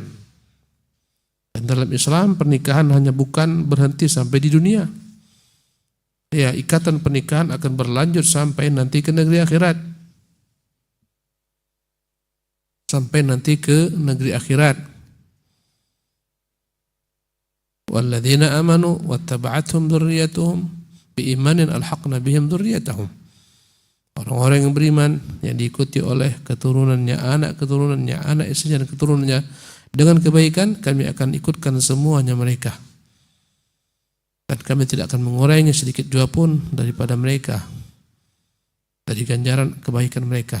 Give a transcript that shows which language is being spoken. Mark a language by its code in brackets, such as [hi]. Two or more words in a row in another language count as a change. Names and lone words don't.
[ms] Dan dalam Islam pernikahan hanya bukan berhenti sampai di dunia. Ya, ikatan pernikahan akan berlanjut sampai nanti ke negeri akhirat. Sampai nanti ke negeri akhirat. [ar] والذين آمنوا واتبعتهم ذريتهم بإيمان ألحقنا بهم ذريتهم. [ms] Orang-orang yang beriman yang diikuti oleh keturunannya, anak istrinya dan keturunannya dengan kebaikan, kami akan ikutkan semuanya mereka. Dan kami tidak akan mengurangi sedikit jua pun daripada mereka, dari ganjaran kebaikan mereka.